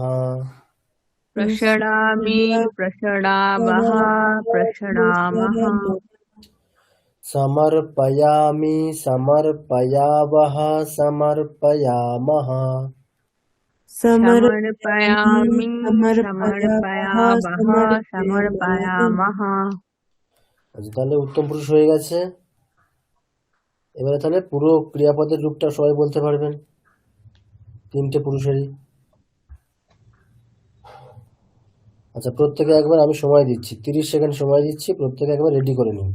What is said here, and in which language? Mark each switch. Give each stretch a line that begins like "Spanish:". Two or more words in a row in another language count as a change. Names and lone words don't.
Sanskrit: प्रषडामि प्रषडावः प्रषडामः समर्पयामि समर्पयावः समर्पयामः समर्पयामि समर्पयावः समर्पयावः समर्पयामः
Bangla: আচ্ছা, তাহলে উত্তম পুরুষ হয়ে গেছে। এবারে তাহলে পুরো ক্রিয়াপদের রূপটা সবাই বলতে পারবেন, তিনটে পুরুষেরই। আচ্ছা, প্রত্যেকে একবার আমি সময় দিচ্ছি, 30 সেকেন্ড সময় দিচ্ছি, প্রত্যেকে একবার রেডি করে নিন।